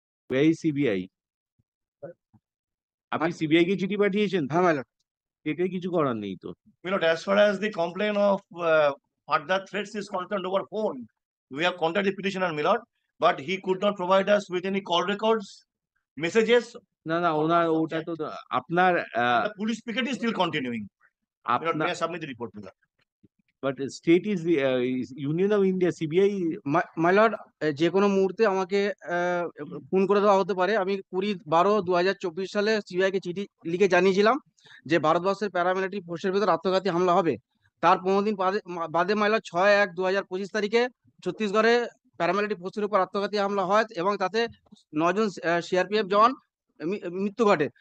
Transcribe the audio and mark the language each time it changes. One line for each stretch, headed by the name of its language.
Bangla: এই সিবিআই আপনি সিবিআই কে চিঠি পাঠিয়েছেন তো? হ্যাঁ মাইলট। এটাই কিছু করার নেই তো।
English: Milord, as far as the complaint of further threats is concerned over phone, we have contacted the petitioner, Milord, but he could not provide us with any call records, messages.
Bangla: না না, ওনার ওটা তো আপনার
English: The police picket is still continuing. Milord,
Bangla: আপনার
English: may I submit the report, Milord? But state is union of India, CBI.
Bangla: My lord, যে কোনো মুহূর্তে আমাকে খুন করে দেওয়া হতে পারে। আমি 20/12/2024 সালে সিবিআই কে চিঠি লিখে জানিয়েছিলাম যে ভারতবর্ষের প্যারামিলিটারি ফোর্সের ভিতর আত্মঘাতী হামলা হবে। তার 15 দিন বাদে মাইলট 6/1/2025 তারিখে ছত্তিশগড়ে প্যারামিলিটারি ফোর্সের উপর আত্মঘাতী হামলা হয় এবং তাতে 9 জন সিআরপিএফ জওয়ান মৃত্যু ঘটে।